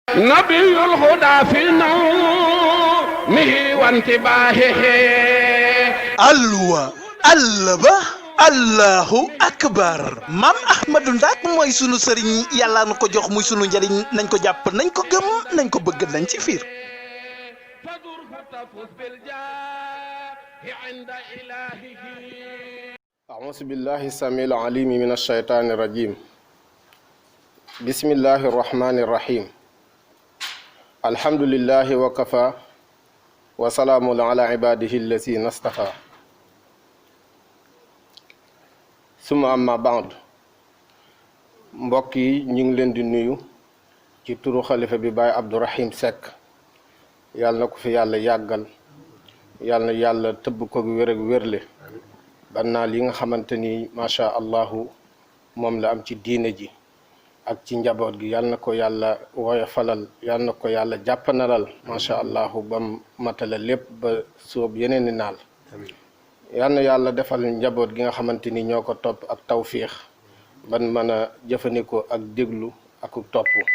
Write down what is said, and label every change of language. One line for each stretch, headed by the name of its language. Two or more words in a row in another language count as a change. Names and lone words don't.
Arabic: نبي الهدى في نومه وانتباهه
Wolof: alwa allah
Arabic: الله أكبر
Wolof: maam ahmadou ndak mooy sunu sëriñ yàlla na ko jox muy sunu njëriñ nañ ko jàpp nañ ko gëm nañ ko bëgg nañ ci fiir
Arabic: فدر فتفوز بالجاه عند إلهه. أعوذ بالله السميع العليم من الشيطان الرجيم. بسم الله الرحمن الرحيم. الحمد لله وكفى وسلام على عباده الذين اصطفى.
Wolof: suma
Arabic: أما بعد
Wolof: mbokk yi ñu ngi leen di nuyu ci turu xalifa bi Baye Abdourahim Seck yàlla na ko fi yàlla yàggal yàlla na yàlla tëbb ko wér ak wérle bannaal yi nga xamante ni
Arabic: ما شاء الله
Wolof: moom la am ci diine ji ak ci njaboot gi yàlla na ko yàlla woyofalal yàlla na ko yàlla jàppanalal
Arabic: ما شاء الله
Wolof: bam matala lépp ba soob yeneen i naal yal na yàlla defal njaboot gi nga xamante ni ñoo ko topp ak tawfiix ban mën a jëfandikoo ak déglu ak topp